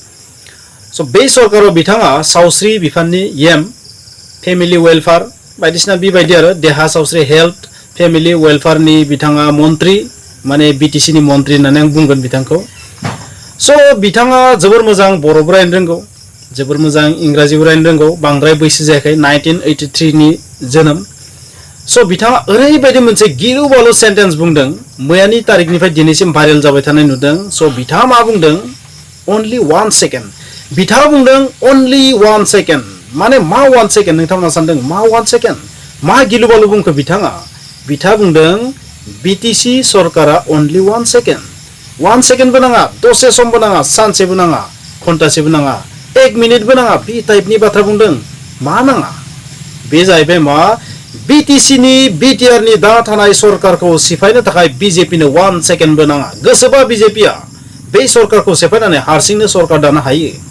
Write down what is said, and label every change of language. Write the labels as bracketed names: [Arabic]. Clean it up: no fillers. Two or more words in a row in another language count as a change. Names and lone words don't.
[Bodo] स बे सरकाराव बिथाङा सावस्रि बिफाननि [English] EM family welfare [Bodo] बायदिसिना बेबायदि आरो देहा सावस्रि [English] health family welfare [Bodo] नि बिथाङा मन्त्री माने BTC नि मन्त्री होननानै आं बुंगोन बिथांखौ स बिथाङा जोबोर मोजां बर'बो रायनो रोंगौ जोबोर मोजां इंराजिबो रायनो रोंगौ बांद्राय बैसो जायाखै 1983 नि जोनोम स बिथाङा ओरैबायदि मोनसे गिलु बालु सेन्टेन्स बुंदों मैयानि तारिखनिफ्राय दिनैसिम भाइरेल जाबाय थानाय नुदों स बिथाङा मा बुंदों [English] only 1 second [Bodo] बिथाङा बुंदों [English] only 1 second [Bodo] माने मा 1 second नोंथाङा सानदों मा 1 second मा गिलु बालु बुंखो बिथाङा बुंदों BTC सरकारा [English] only 1 second 1 second [Bodo] बो नाङा दसे समबो नाङा सानसेबो नाङा घन्टासेबो नाङा 1 मिनिटबो नाङा बे टाइपनि बाथ्रा बुंदों मा नाङा बे जाहैबाय मा BTC नि BTR नि दा थानाय सरकारखौ सिफायनो थाखाय BJP नो 1 second बो नाङा गोसोबा BJP आ बे सरकारखौ सिफायनानै हारसिंनो सरकार दानो हायो